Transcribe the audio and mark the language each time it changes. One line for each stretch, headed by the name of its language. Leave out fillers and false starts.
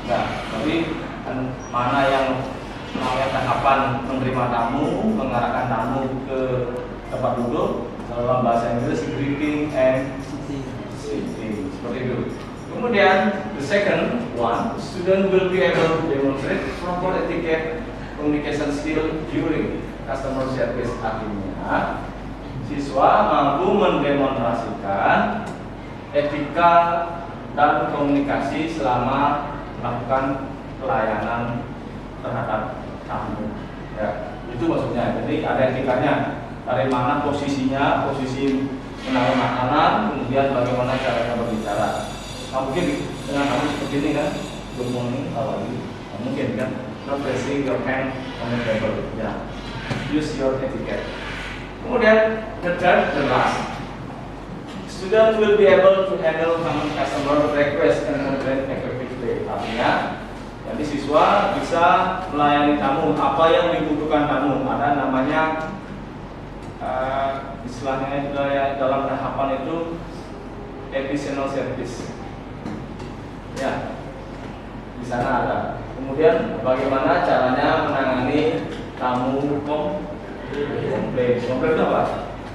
Indonesian: Nah, jadi mana yang namanya tahapan menerima tamu, mengarahkan tamu ke tempat duduk, dalam bahasa Inggris
English: greeting and sitting,
Indonesian: seperti itu.
English: Kemudian the second one, student will be able to demonstrate proper etiquette communication skill during customer service.
Indonesian: Artinya siswa mampu mendemonstrasikan etika dan komunikasi selama melakukan pelayanan terhadap tamu. Ya, itu maksudnya. Jadi ada etikanya, dari mana posisinya, posisi menaruh makanan, kemudian bagaimana caranya berbicara. Nah, mungkin dengan kamu seperti ini kan,
English: good morning, how are you?
Indonesian: Nah, mungkin kan,
English: not placing your hand on the table. Ya, use your etiquette. Kemudian the third, the last, student will be able to handle common customer request and complaint effectively.
Indonesian: Artinya, ya Jadi siswa bisa melayani tamu, apa yang dibutuhkan tamu. Ada namanya istilahnya juga ya, dalam tahapan itu additional service. Ya, di sana ada. Kemudian bagaimana caranya menangani tamu komplain. Komplain itu apa?